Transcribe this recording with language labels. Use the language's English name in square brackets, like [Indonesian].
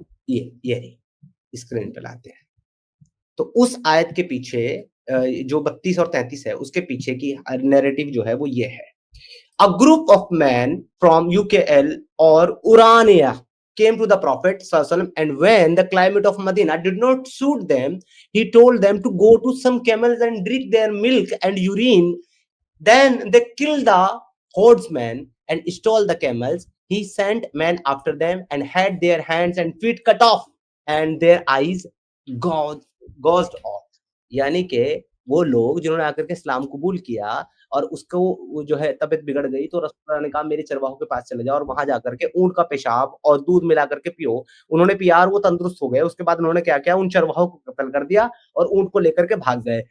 [Hindi] ये रही। स्क्रीन पे लाते हैं। तो उस आयत के पीछे जो 32 और 33 है उसके पीछे की नैरेटिव जो है वो ये है। [English] A group of men from UKL or Urania came to the Prophet ﷺ, and when the climate of Medina did not suit them, he told them to go to some camels and drink their milk and urine. Then they killed the herdsmen and stole the camels. He sent men after them and had their hands and feet cut off and their eyes gouged off. [Hindi] यानी कि वो लोग जिन्होंने आकर के इस्लाम कबूल किया और उसको वो जो है तबीयत बिगड़ गई, तो रसूलुल्लाह ने कहा मेरे चरवाहों के पास चले जाओ और वहां जाकर के ऊंट का पेशाब और दूध मिला करके पियो। उन्होंने पिया और वो तंदुरुस्त हो गए। उसके बाद उन्होंने क्या किया, उन चरवाहों को कत्ल कर दिया और ऊंट को लेकर के भाग गए।